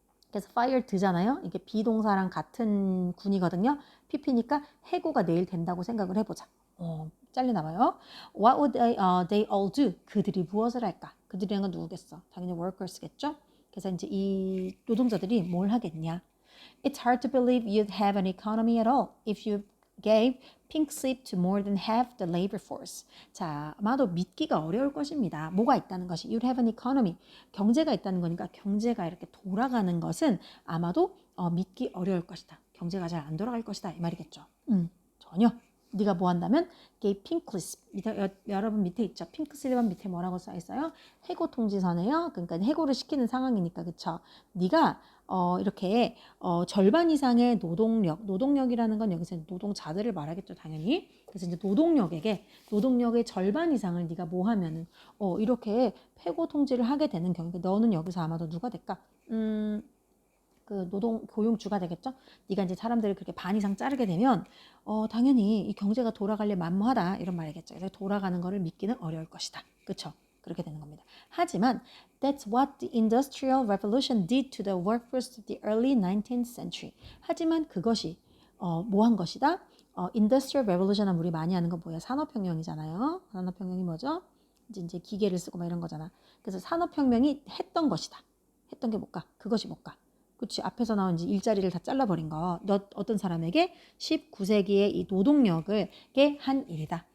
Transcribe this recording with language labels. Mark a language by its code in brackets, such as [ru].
[ko] 그래서 fired잖아요. 이게 비동사랑 같은 군이거든요. PP니까 해고가 내일 된다고 생각을 해보자. 잘리나 봐요. [en] What would they all do? [ko] 그들이 무엇을 할까? 그들이란 건 누구겠어? 당연히 workers겠죠. 그래서 이제 이 노동자들이 뭘 하겠냐? [en] It's hard to believe you'd have an economy at all if you gave pink slip to more than half the labor force. [ko] 자, 아마도 믿기가 어려울 것입니다. 뭐가 있다는 것이 [en] you'd have an economy. [ko] 경제가 있다는 거니까 경제가 이렇게 돌아가는 것은 아마도 믿기 어려울 것이다. 경제가 잘 안 돌아갈 것이다. 이 말이겠죠. 전혀. 네가 뭐 한다면 [en] gave pink slip. [ko] 여러분 밑에 있죠. 핑크 슬립 밑에 뭐라고 써 있어요? 해고 통지서네요. 그러니까 해고를 시키는 상황이니까 그쵸? 네가 이렇게 절반 이상의 노동력이라는 건 여기서 노동자들을 말하겠죠, 당연히. 그래서 이제 노동력의 절반 이상을 네가 뭐 하면은 이렇게 해고 통지를 하게 되는 경우, 너는 여기서 아마도 누가 될까? 그 노동 고용주가 되겠죠. 네가 이제 사람들을 그렇게 반 이상 자르게 되면 당연히 이 경제가 돌아갈래 만무하다 이런 말이겠죠. 그래서 돌아가는 거를 믿기는 어려울 것이다. 그렇죠? 그렇게 되는 겁니다. 하지만 [en] that's what the Industrial Revolution did to the workforce of the early 19th century. [ko] 하지만 그것이 뭐 한 것이다? Industrial Revolution은 우리 많이 하는 거 뭐야? 산업혁명이잖아요. 산업혁명이 뭐죠? 이제 기계를 쓰고 막 이런 거잖아. 그래서 산업혁명이 했던 것이다. 했던 게 뭘까? 그것이 뭘까? 그치, 앞에서 나온 이제 일자리를 다 잘라버린 거. 어떤 사람에게 19세기의 이 노동력을 한 일이다.